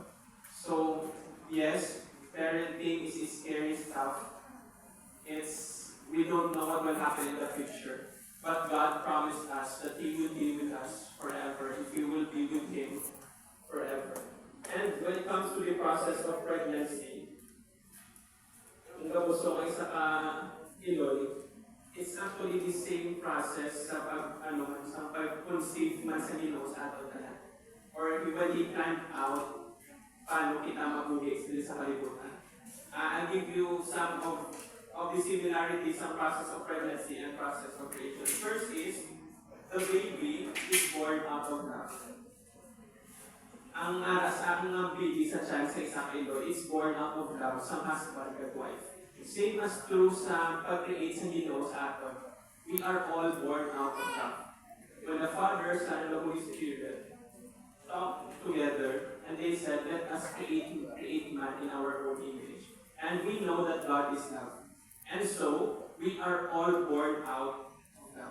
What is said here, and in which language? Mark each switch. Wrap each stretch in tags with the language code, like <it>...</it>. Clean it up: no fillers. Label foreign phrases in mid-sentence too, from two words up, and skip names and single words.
<en>So, yes, parenting is scary stuff. We don't know what will happen in the future. But God promised us that He will be with us forever if we will be with Him forever. And when it comes to the process of pregnancy,</en> <ceb>kung gusto ko isa ka Iloy,</ceb> <en>it's actually the same process</en> <ceb>sa pag-conceive man sa Ginoo sa ato tanan.</ceb> <en>Or when He planned out</en> <ceb>paano kita mabuhi sa kalibutan.</ceb> <en>I'll give you some of the similarities sa process of pregnancy and process of creation. First is, the baby is born out of love.</en> <ceb>Ang baby sa child sa isang Iloy</ceb> <en>is born out of love sa husband and wife. Same as true</en> <ceb>sa pag-create sa Ginoo sa aton.</ceb> <en>We are all born out of love. When the Father, Son, and the Holy Spirit talked together, and they said, let us create man in our own image. And we know that God is love. And so, we are all born out of love.</en>